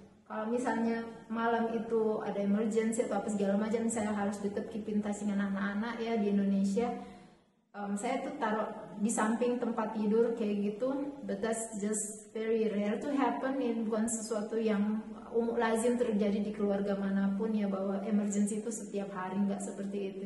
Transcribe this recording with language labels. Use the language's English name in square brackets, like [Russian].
[Indonesian] Kalau misalnya malam itu ada emergency atau apa segala macam, saya harus deket [English] keeping touch [Indonesian] dengan anak-anak ya di Indonesia, saya tuh taruh di samping tempat tidur kayak gitu. [English] But that's just very rare to happen. [Indonesian] Ini bukan sesuatu yang lazim terjadi di keluarga manapun ya, bahwa emergency itu setiap hari, nggak seperti itu.